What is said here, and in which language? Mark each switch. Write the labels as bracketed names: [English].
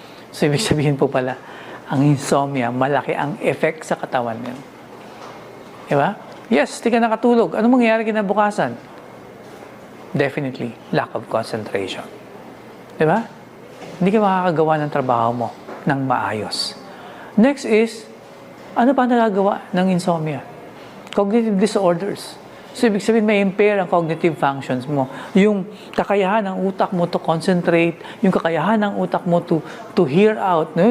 [Filipino] So, ibig sabihin po pala, ang insomnia, malaki ang effect sa katawan niyo. Diba? Yes, di ka nakatulog. Ano mangyayari kinabukasan? [English] Definitely, lack of concentration. [Filipino] Diba? Hindi ka makakagawa ng trabaho mo ng maayos. Next is, ano pa nagagawa ng insomnia? Cognitive disorders. So, ibig sabihin, may impair ang cognitive functions mo. Yung kakayahan ng utak mo [English] to concentrate, [Filipino] yung kakayahan ng utak mo [English] to hear out, [Filipino] no?